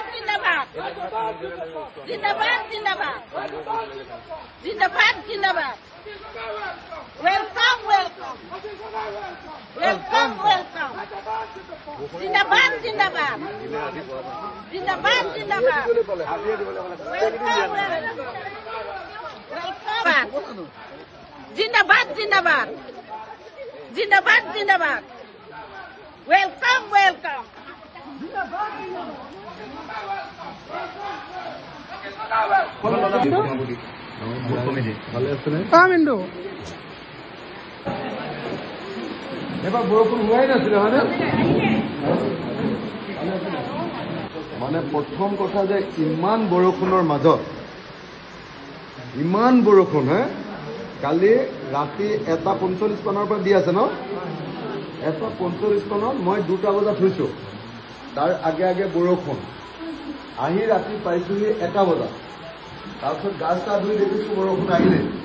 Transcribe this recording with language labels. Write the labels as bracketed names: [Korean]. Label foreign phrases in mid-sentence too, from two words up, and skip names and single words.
[Hindi] जिंदाबाद जिंदाबाद जिंदाबाद जिंदाबाद जिंदाबाद [English] welcome welcome welcome welcome [Hindi] जिंदाबाद जिंदाबाद जिंदाबाद जिंदाबाद [English] welcome welcome [Hindi] जिंदाबाद जिंदाबाद जिंदाबाद जिंदाबाद [English] welcome welcome [Assamese] এবাৰ বৰষুণ হোৱাই নাছিলে হয়নে? মানে প্ৰথম কথা যে ইমান বৰষুণৰ মাজত ইমান বৰষুণ হে কালি ৰাতি 1:45 মানৰ পৰা দি আছে ন 1:45 মানত মই 2টা বজাত শুইছোঁ তাৰ আগে আগে বৰষুণ আহি ৰাতি পাইছোহি 1টা বজাত তাৰপিছত গা চা ধুই দেখিছোঁ বৰষুণ আহিলে